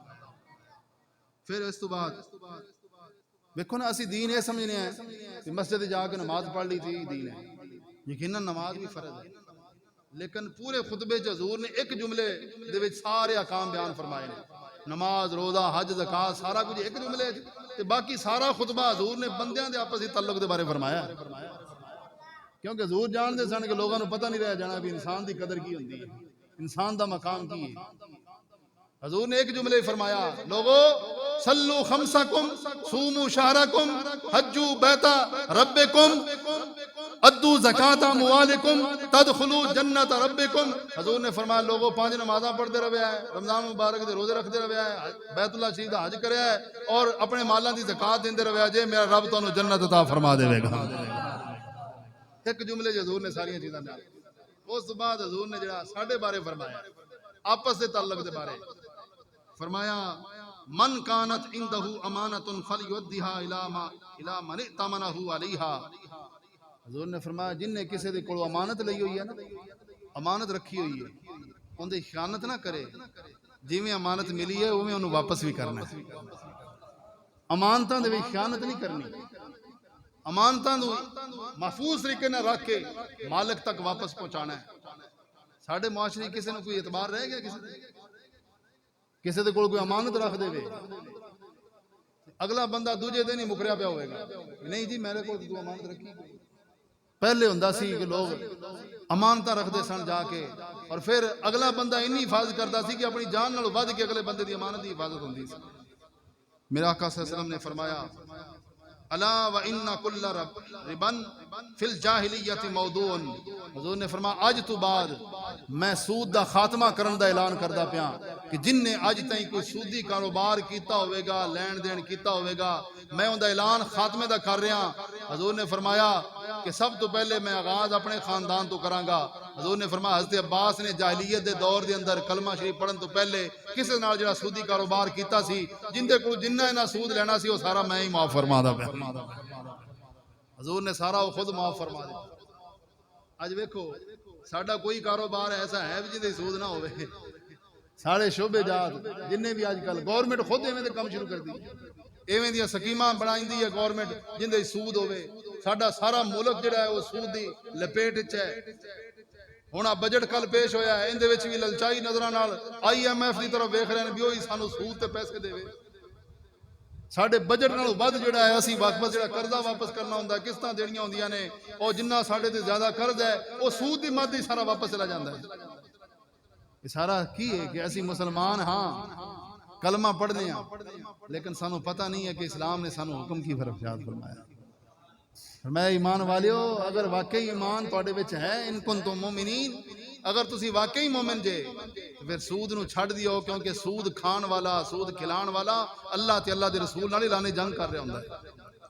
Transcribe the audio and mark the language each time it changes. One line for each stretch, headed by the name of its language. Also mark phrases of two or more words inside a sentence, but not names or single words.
Punjabi: پھر اس تو بعد دیکھو نا اسی دین یہ سمجھنے ہیں کہ مسجد جا کے نماز پڑھ لی تھی دین ہے یقیناً نماز بھی فرض ہے لیکن پورے خطبے حضور نے ایک جملے دے وچ سارے احکام بیان فرمائے نے نماز روزہ حج زکات سارا کچھ ایک جملے تے باقی سارا خطبہ حضور نے بندیاں دے آپسی تعلق دے بارے فرمایا کیونکہ حضور جان دے سن کہ لوگوں کو پتہ نہیں رہ جانا بھی انسان دی قدر کی ہوندی ہے انسان دا مقام کی ہے حضور نے ایک جملے فرمایا لوگو
Arabic: صلو خمسکم صوموا شہرکم حجوا بیت ربکم ادو زکات اموالکم تدخلوا جنت ربکم
Punjabi: حضور نے فرمایا لوگو 5 نمازاں پڑھتے رہے ہیں رمضان مبارک دے روزے رکھتے رہے ہیں بیت اللہ شریف دا حج کریا ہے اور اپنے مالاں دی زکات دیندے رہے جے میرا رب تانوں جنت عطا فرما دے گا ایک جملے حضور نے ساری چیزاں بیان اس بعد حضور نے جڑا ساڈے بارے فرمایا آپس دے تعلق دے بارے فرمایا
Arabic: من کانت عندہ امانت فلیؤدیھا الی من ائتمنہ علیہا
Punjabi: حضور نے فرمایا جن نے کسی دے کول امانت لئی ہوئی ہے نا امانت رکھی ہوئی ہے اون دی خیانت نہ کرے جویں امانت ملی ہے اوویں اونوں واپس بھی کرنا ہے امانتاں دے وچ خیانت نہیں کرنی امانتاں نوں محفوظ طریقے نال رکھ کے مالک تک واپس پہنچانا ہے ساڈے معاشرے کسی نوں کوئی اعتبار رہ گیا کسی دے کول کوئی امانت رکھ دے اگلا بندہ دوجے دن ہی مکریا پیا ہوئے گا نہیں جی میرے کول تو امانت رکھی پہلے ہوندا سی کہ لوگ امانتاں رکھدے سن جا کے اور پھر اگلا بندہ انی حفاظت کرتا سی کہ اپنی جان نالوں ود کے اگلے بندے دی امانت دی حفاظت ہوندی سی میرا آقا
Arabic: صلی اللہ علیہ وسلم
Punjabi: نے فرمایا
Arabic: الا وان کل ربن فی الجاہلیت موضوع
Punjabi: حضور نے فرمایا اج تو بعد میں سود دا خاتمہ کرن دا اعلان کردا پیا کہ جن نے اج تائیں کوئی سودی کاروبار کیتا ہوئے گا لین دین کیتا ہوئے گا میں اون دا اعلان خاتمے دا کر رہا حضور نے فرمایا کہ سب تو پہلے میں آغاز اپنے خاندان تو کراں گا حضور نے فرمایا حضرت عباس نے جاہلیت دے دور دے اندر کلمہ شریف پڑھن تو پہلے کسے نال جڑا سودی کاروبار کیتا سی جن دے کول جنہ انہاں سود لینا سی وہ سارا میں ہی معاف فرمادا پیا حضور نے سارا وہ خود معاف فرما دیا اج ویکھو ساڈا کوئی کاروبار ایسا ہے جن دے سود نہ ہوے سارے شعبے جات جن بھی اج کل گورنمنٹ خود ایویں دے کم شروع کر دی ایویں دی سکیماں بنائیندی ہے گورنمنٹ جن دے سود ہوے ساڈا سارا ملک جڑا ہے وہ سود دی لپیٹ وچ ہے ہن بجٹ کل پیش ہویا ہے ان دے وچ بھی للچائی نظراں نال آئی ایم ایف دی طرف ویکھ رہے ہیں بھی وہی سانو سود تے پیسے دیوے ساڈے بجٹ نالوں ود جڑا ہے اسی واپس جڑا قرضہ واپس کرنا ہوندا قسطاں دینیاں ہوندیاں نے اور جنہ ساڈے تے زیادہ قرض ہے وہ سود دی مد ہی سارا واپس چلا جاندا ہے یہ سارا کی ہے کہ اسی مسلمان ہاں کلمہ پڑھنے ہیں لیکن سانو پتہ نہیں ہے کہ اسلام نے سانو حکم کی فرمایا فرمایا ایمان والیو اگر واقعی ایمان تواڈے وچ ہے
Arabic: ان کنتم مومنین
Punjabi: اگر تسی واقعی مومن جے پھر سود نو چھڈ دیو کیونکہ سود کھان والا سود کھلان والا اللہ تے اللہ دے رسول نال اعلان جنگ کر رہا ہوندا ہے